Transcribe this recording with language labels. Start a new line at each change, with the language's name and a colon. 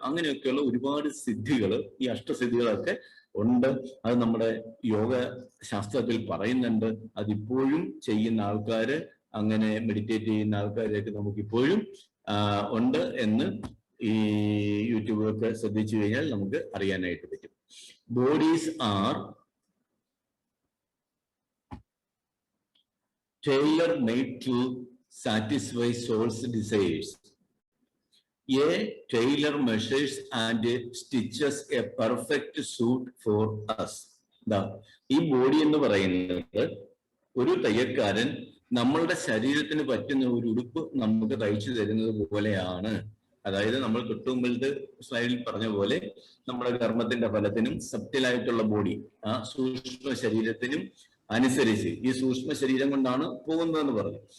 Malayalam: അങ്ങനെയൊക്കെയുള്ള ഒരുപാട് സിദ്ധികൾ, ഈ അഷ്ടസിദ്ധികളൊക്കെ ഉണ്ട്. അത് നമ്മുടെ യോഗ ശാസ്ത്രത്തിൽ പറയുന്നുണ്ട്. അതിപ്പോഴും ചെയ്യുന്ന ആൾക്കാര്, അങ്ങനെ മെഡിറ്റേറ്റ് ചെയ്യുന്ന ആൾക്കാരൊക്കെ നമുക്കിപ്പോഴും ഉണ്ട് എന്ന് ഈ യൂട്യൂബൊക്കെ ശ്രദ്ധിച്ചു കഴിഞ്ഞാൽ നമുക്ക് അറിയാനായിട്ട് പറ്റും.
English: Bodies are tailor-made to satisfy soul's desires. A tailor measures and stitches a perfect suit for us.
Malayalam: ഈ ബോഡി എന്ന് പറയുന്നത് ഒരു തയ്യൽക്കാരൻ നമ്മളുടെ ശരീരത്തിന് പറ്റുന്ന ഒരു ഉടുപ്പ് നമുക്ക് തയ്ച്ചു തരുന്നത് പോലെയാണ്. അതായത് നമ്മൾ തൊട്ടുമുമ്പിലത്തെ സ്ലൈഡിൽ പറഞ്ഞ പോലെ നമ്മുടെ കർമ്മത്തിന്റെ ഫലത്തിനും സബ്റ്റിലായിട്ടുള്ള ബോഡി, ആ സൂക്ഷ്മ ശരീരത്തിനും അനുസരിച്ച് ഈ സൂക്ഷ്മ ശരീരം കൊണ്ടാണ് പോകുന്നതെന്ന് പറഞ്ഞു.